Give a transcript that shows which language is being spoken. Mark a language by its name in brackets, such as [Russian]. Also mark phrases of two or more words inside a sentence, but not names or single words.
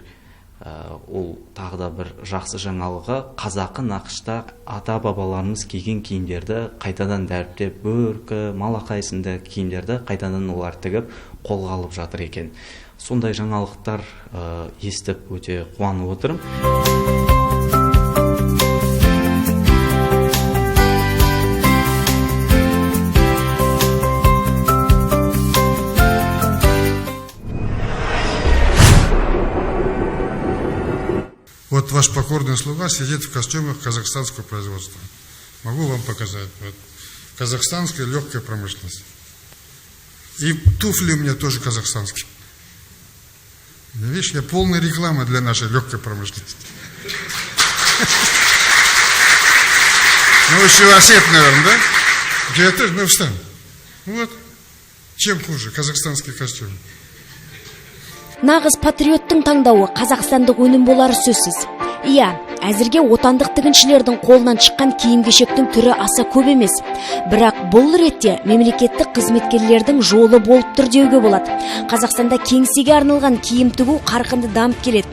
[Kazakh] Ол тағы да бір жақсы жаңалығы. Қазақы нақышта ата-бабаларымыз киген киімдерді қайтадан дәріптеп, бөркі, малақай сынды киімдерді қайтадан олар тігіп қолға алып жатыр екен. Сондай жаңалықтар естіп өте қуанып отырмын. [Russian] Вот ваш покорный слуга сидит в костюмах казахстанского производства. Могу вам показать. Вот. Казахстанская легкая промышленность. И туфли у меня тоже казахстанские. Видишь, я полная реклама для нашей легкой промышленности. Ну, еще Осет, наверное, да? У тебя тоже, ну, встань. Вот. Чем хуже казахстанский костюм? [Kazakh] Нағыз патриоттың таңдауы қазақстандық өнім болары сөзсіз. Иә, әзірге отандық тігіншілердің қолынан шыққан киім-кешектің түрі аса көп емес. Бірақ бұл ретте мемлекеттік қызметкерлердің жолы болып тұр деуге болады. Қазақстанда кеңсеге арналған киім тігу қарқынды дамып келеді.